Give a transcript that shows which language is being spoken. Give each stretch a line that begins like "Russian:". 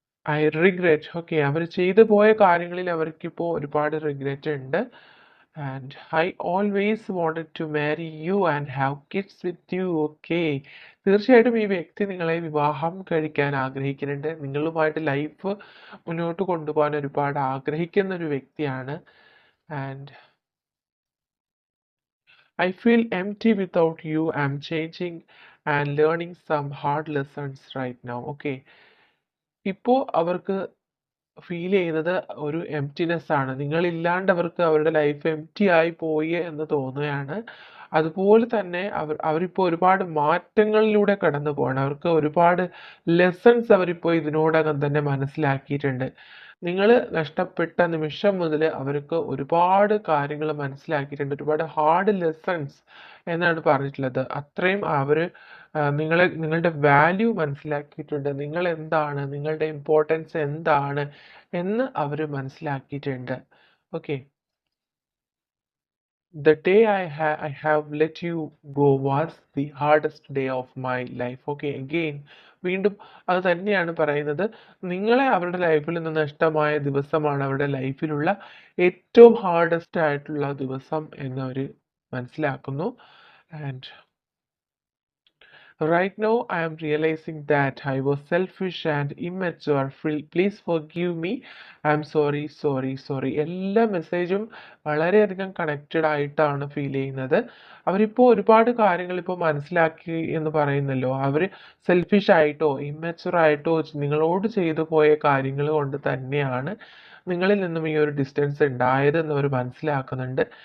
English: I regret.
Malayalam: Okay. അവർ ചെയ്തു പോയ കാര്യങ്ങളിൽ അവർക്കിപ്പോൾ ഒരുപാട് റിഗ്രറ്റ് ഉണ്ട്.
English: And I always wanted to marry you and have kids with you. Okay.
Malayalam: തീർച്ചയായിട്ടും ഈ വ്യക്തി നിങ്ങളെ വിവാഹം കഴിക്കാൻ ആഗ്രഹിക്കുന്നുണ്ട്. നിങ്ങളുമായിട്ട് ലൈഫ് മുന്നോട്ട് കൊണ്ടുപോകാൻ ഒരുപാട് ആഗ്രഹിക്കുന്ന ഒരു വ്യക്തിയാണ്.
English: And I feel empty without you. I'm changing and learning some hard lessons right now. Okay.
Malayalam: ഇപ്പോൾ അവർക്ക് ഫീൽ ചെയ്യുന്നത് ഒരു എംപ്റ്റിനെസ് ആണ്. നിങ്ങളില്ലാണ്ട് അവർക്ക് അവരുടെ ലൈഫ് എംപ്റ്റി ആയി പോയി എന്ന് തോന്നുകയാണ്. അതുപോലെ തന്നെ അവരിപ്പോൾ ഒരുപാട് മാറ്റങ്ങളിലൂടെ കടന്നു പോവാണ്. അവർക്ക് ഒരുപാട് ലെസൺസ് അവരിപ്പോൾ ഇതിനോടകം തന്നെ മനസ്സിലാക്കിയിട്ടുണ്ട്. നിങ്ങൾ നഷ്ടപ്പെട്ട നിമിഷം മുതൽ അവർക്ക് ഒരുപാട് കാര്യങ്ങൾ മനസ്സിലാക്കിയിട്ടുണ്ട്. ഒരുപാട് ഹാർഡ് ലെസൺസ് എന്നാണ് പറഞ്ഞിട്ടുള്ളത്. അത്രയും അവർ നിങ്ങളുടെ വാല്യൂ മനസ്സിലാക്കിയിട്ടുണ്ട്. നിങ്ങൾ എന്താണ്, നിങ്ങളുടെ ഇമ്പോർട്ടൻസ് എന്താണ് എന്ന് അവർ മനസ്സിലാക്കിയിട്ടുണ്ട്. Okay.
English: The day I have let you go was the hardest day of my life. Okay, again
Malayalam: വീണ്ടും അത് തന്നെയാണ് പറയുന്നത്. നിങ്ങളെ അവരുടെ ലൈഫിൽ നിന്ന് നഷ്ടമായ ദിവസമാണ് അവരുടെ ലൈഫിലുള്ള ഏറ്റവും ഹാർഡസ്റ്റ് ആയിട്ടുള്ള ദിവസം എന്നവർ മനസ്സിലാക്കുന്നു.
English: And right now I am realizing that I was selfish and immature. Please forgive me. I am sorry, sorry, sorry.
Malayalam: എല്ലാ മെസ്സേജും വളരെയധികം കണക്റ്റഡ് ആയിട്ടാണ് ഫീൽ ചെയ്യുന്നത്. അവരിപ്പോൾ ഒരുപാട് കാര്യങ്ങൾ ഇപ്പോൾ മനസ്സിലാക്കി എന്ന് പറയുന്നല്ലോ. അവർ സെൽഫിഷ് ആയിട്ടോ ഇമ്മച്ചുവർ ആയിട്ടോ നിങ്ങളോട് ചെയ്തു പോയ കാര്യങ്ങൾ കൊണ്ട് തന്നെയാണ് നിങ്ങളിൽ നിന്നും ഈ ഒരു ഡിസ്റ്റൻസ് ഉണ്ടായതെന്ന് അവർ മനസ്സിലാക്കുന്നുണ്ട്.